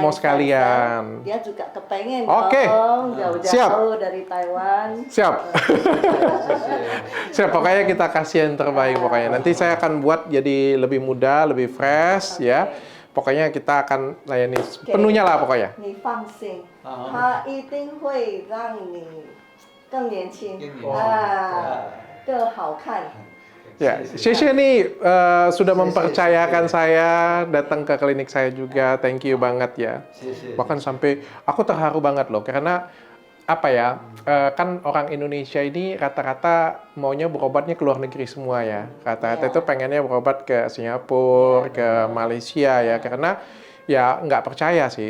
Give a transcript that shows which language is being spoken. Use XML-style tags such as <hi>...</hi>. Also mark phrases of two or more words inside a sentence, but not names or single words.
<id>mau sekalian, dia juga kepengen Oke. dong jauh-jauh dari Taiwan. Siap. Siap, pokoknya kita kasih yang terbaik pokoknya. Nanti saya akan buat jadi lebih muda, lebih fresh, ya. Pokoknya kita akan layani penuhnya lah pokoknya.</id> <zh>你放心，他一定会让你更年轻更好看。</zh> <id>Ya, Sheshe nih sudah mempercayakan saya datang ke klinik saya juga.</id> <en>Thank you</en> <id>banget ya. Bahkan sampai aku terharu banget loh karena apa ya, kan orang Indonesia ini rata-rata maunya berobatnya ke luar negeri semua ya. Rata-rata itu pengennya berobat ke Singapura, ke Malaysia ya, karena ya nggak percaya sih.</id>